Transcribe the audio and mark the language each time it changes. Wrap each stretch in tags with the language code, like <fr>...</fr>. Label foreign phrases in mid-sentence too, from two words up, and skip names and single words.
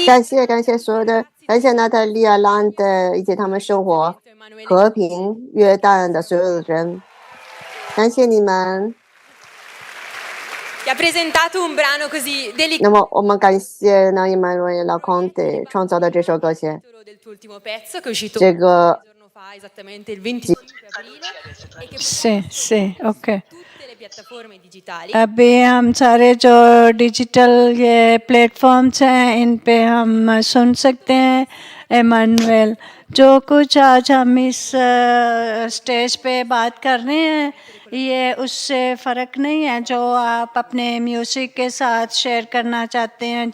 <zh>感谢所有的，感谢娜塔莉亚、兰的以及他们生活和平约旦的所有的人，感谢你们。</zh> <it>Che ha presentato un brano così</it> <zh>那么我们感谢呢 Emanuela Conte 创造的这首歌曲，</zh> <it>del tuo ultimo pezzo che è uscito</it> <zh>这个</zh> <it>un giorno fa, esattamente il 25 aprile, e che Sì, sì, ok. tutte le piattaforme digitali.</it> <hi>अभी हम सारे जो डिजिटल ये प्लेटफॉर्म्स हैं इन पे हम सुन सकते हैं एमानुएल। जो कुछ आज हम इस स्टेज पे बात कर रहे हैं ये उससे फ़र्क नहीं है जो आप अपने म्यूज़िक के साथ शेयर करना चाहते हैं।</hi>